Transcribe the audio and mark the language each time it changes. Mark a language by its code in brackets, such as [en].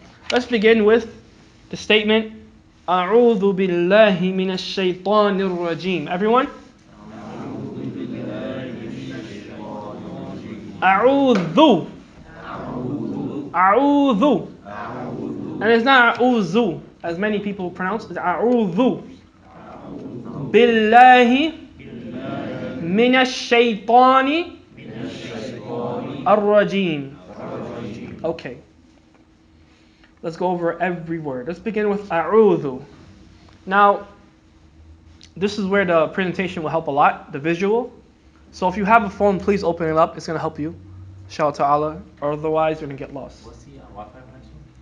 [en] Let's begin with the statement, [ar] أعوذ بالله من الشيطان الرجيم. [en] Everyone? [ar] أعوذ. أعوذ. [en] And it's not أعوذ, as many people pronounce. It's [ar] أعوذ بالله من الشيطان الرجيم. [en] Okay. Let's go over every word. Let's begin with أعوذ. Now, this is where the presentation will help a lot, the visual. So if you have a phone, please open it up. It's going to help you. Inshallah ta'ala. Or otherwise, you're going to get lost. What's the Wi-Fi connection?